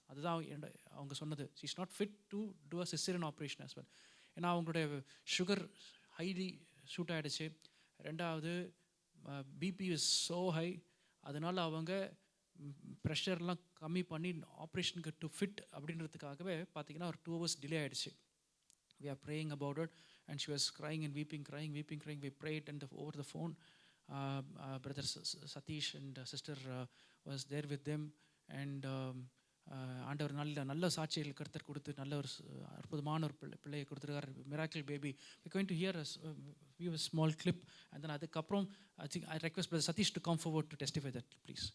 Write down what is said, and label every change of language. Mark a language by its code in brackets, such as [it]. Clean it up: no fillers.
[ta] அதுதான் அவங்க சொன்னது. [en] She is not fit to do a caesarean operation as well. [ta] ஏன்னா அவங்களுடைய சுகர் ஹைலி ஷூட் ஆகிடுச்சு. 2வது [en] BP is so high. [ta] அதனால் அவங்க ப்ரெஷர்லாம் கம்மி பண்ணி ஆப்ரேஷனுக்கு டு ஃபிட் அப்படின்றதுக்காகவே பார்த்திங்கன்னா ஒரு 2 hours டிலே ஆகிடுச்சு. [en] We are praying about it and she was crying and weeping. We prayed and over the phone. Brother Satish and sister was there with them and [ta] ஆண்டவர் நல்ல சாட்சிகள் கர்த்தர் கொடுத்து நல்ல ஒரு அற்புதமான ஒரு பிள்ளையை கொடுத்துருக்கார். [en] Miracle baby. We're going to hear a small clip and then [ta] அதுக்கப்புறம் [en] I request Brother Satish to come forward to testify that, please.